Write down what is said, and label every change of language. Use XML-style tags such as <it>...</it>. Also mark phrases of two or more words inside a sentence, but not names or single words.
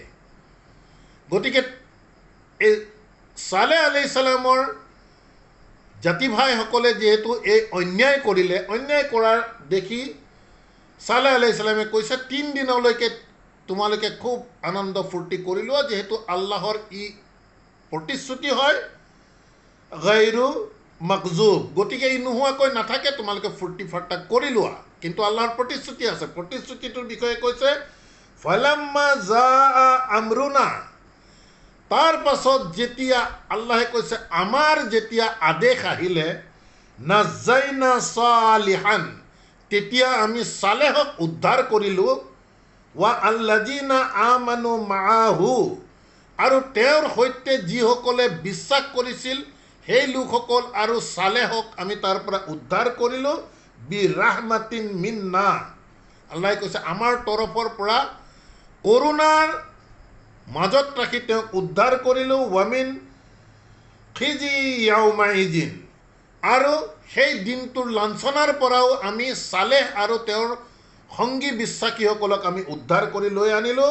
<as>গতিকে এই ছালেহ</as> <ar>عليه السلام</ar> <as>জাতি ভাইসকলে যিহেতু এই অন্যায় কৰিলে, অন্যায় কৰাৰ দেখি ছালেহ</as> <ar>عليه السلام</ar> <as>কৈছে 3 দিনলৈকে তোমালোকে খুব আনন্দ ফূৰ্তি কৰি লোৱা, যিহেতু আল্লাহৰ ই প্ৰতিশ্ৰুতি হয়</as> <ar>غير مكذوب,</ar> <as>গতিকে ই নোহোৱাকৈ নাথাকে, তোমালোকে ফূৰ্তি ফাৰ্তা কৰি লোৱা। কিন্তু আল্লাহৰ প্ৰতিশ্ৰুতি আছে, প্ৰতিশ্ৰুতিটোৰ বিষয়ে কৈছে</as> <ar>فلما جاء أمرنا,</ar> <as>তাৰ পাছত যেতিয়া আল্লাহে কৈছে আমাৰ যেতিয়া আদেশ আহিলে,</as> <ar>نجينا صالحا,</ar> <as>তেতিয়া আমি ছালেহক উদ্ধাৰ কৰিলোঁ,</as> <ar>والذين آمنوا معه,</ar> <as>আৰু তেওঁৰ সৈতে যিসকলে বিশ্বাস কৰিছিল সেই লোকসকল আৰু ছালেহক আমি তাৰ পৰা উদ্ধাৰ কৰিলোঁ,</as> <ar>برحمة منا,</ar> <as>আল্লাহে কৈছে আমাৰ তৰফৰ পৰা কৰোণাৰ মাজত ৰাখি তেওঁক উদ্ধাৰ কৰিলোঁ,</as> <ar>ومن خزي يومئذ,</ar> <as>আৰু সেই দিনটোৰ লাঞ্ছনাৰ পৰাও আমি ছালেহ আৰু তেওঁৰ সংগী বিশ্বাসীসকলক আমি উদ্ধাৰ কৰি লৈ আনিলোঁ।</as>